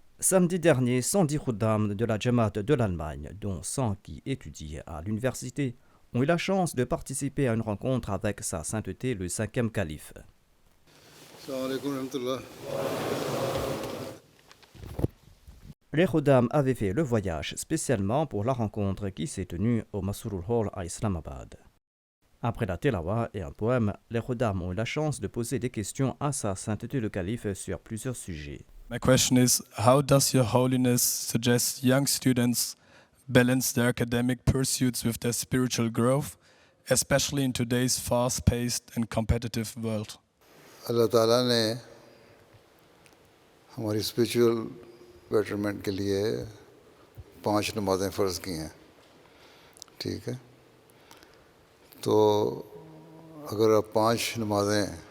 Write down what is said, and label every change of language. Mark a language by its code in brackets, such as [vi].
[fr] Samedi dernier, 110 khuddam de la Jamaat de l'Allemagne, dont 100 qui étudient à l'université, ont eu la chance de participer à une rencontre avec Sa Sainteté le 5e calife. [ur] السلام علیکم ورحمۃ اللہ۔ [fr] Les khuddam avaient fait le voyage spécialement pour la rencontre qui s'est tenue au Masrur Hall à Islamabad. Après la tilawa et un poème, les khuddam ont eu la chance de poser des questions à Sa Sainteté le Calife sur plusieurs sujets. [en] My question is, how does Your Holiness suggest young students balance their academic pursuits with their spiritual growth, especially in today's fast-paced and competitive world? [ur] اللہ تعالیٰ نے ہماری spiritual betterment کے لیے 5 نمازیں فرض کی ہیں، ٹھیک ہے؟ تو اگر آپ 5 نمازیں